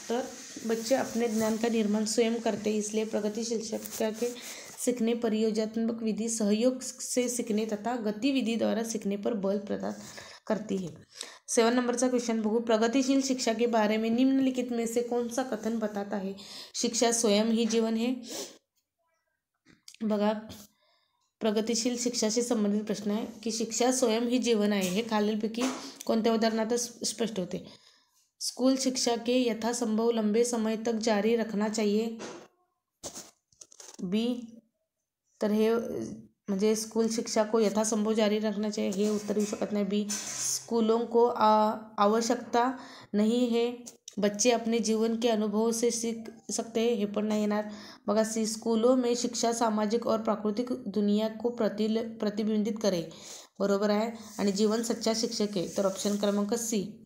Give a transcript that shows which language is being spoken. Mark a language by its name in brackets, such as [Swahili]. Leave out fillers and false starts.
[Hindi] तर बच्चे अपने ज्ञान का निर्माण स्वयं करते, इसलिए प्रगतिशील शिक्षा के सीखने परियोजनात्मक विधि सहयोग से सीखने तथा गतिविधि द्वारा सीखने पर बल प्रदान करती है. [Marathi] 7 नंबरचा क्वेश्चन बघू, [Hindi] प्रगतिशील शिक्षा के बारे में निम्नलिखित में से कौन सा कथन बताता है. शिक्षा स्वयं ही जीवन है. [Marathi] बघा, प्रगतिशील शिक्षाशी संबंधित प्रश्न आहे की शिक्षा स्वयं ही जीवन आहे, हे खालीलपैकी कोणत्या उदाहरणात स्पष्ट होते. [Hindi] स्कूल शिक्षा के यथासंभव लंबे समय तक जारी रखना चाहिए. बी, [Marathi] तर हे म्हणजे [Hindi] स्कूल शिक्षा को यथासंभव जारी रखना चाहिए, [Marathi] हे उत्तर येऊ शकत नाही. [Hindi] बी, स्कूलों को आवश्यकता नहीं है बच्चे अपने जीवन के अनुभव से सीख सकते हैं, [Marathi] हे पण नाही येणार. बघा सी, [Hindi] स्कूलों में शिक्षा सामाजिक और प्राकृतिक दुनिया को प्रतिबिंबित करे, [Marathi] बरोबर आहे. आणि [Hindi] जीवन सच्चा शिक्षक [Marathi] आहे, तर ऑप्शन क्रमांक सी.